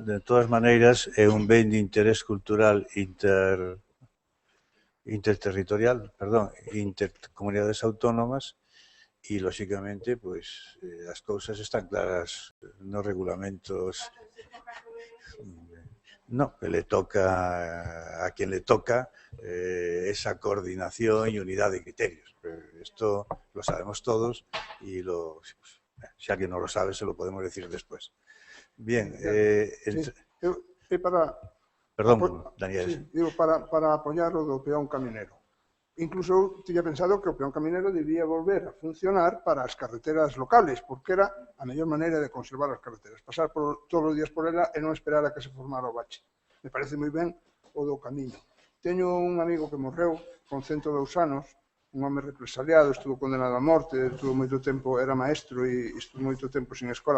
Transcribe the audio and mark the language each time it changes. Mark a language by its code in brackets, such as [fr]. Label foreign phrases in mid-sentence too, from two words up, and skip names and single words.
[gl] De todas maneiras, é un ben de interés cultural intercomunidades autónomas e, lóxicamente, pois, as cousas están claras nos regulamentos. [es] No, que le toca a quien le toca esa coordinación y unidad de criterios. Esto lo sabemos todos y si alguien no lo sabe se lo podemos decir después. Bien. Perdón, Daniel. Sí, digo, para apoyar [gl] o do [es] peón caminero. [gl] Incluso eu tiña pensado que o peón caminero debía volver a funcionar para as carreteras locales, porque era a mellor maneira de conservar as carreteras. Pasar todos os días por ela e non esperar a que se formara o bache. Me parece moi ben o do camiño. Teño un amigo que morreu con 102 anos, un home represaliado, estuvo condenado a morte, estuvo moito tempo, era maestro e estuvo moito tempo sin escola.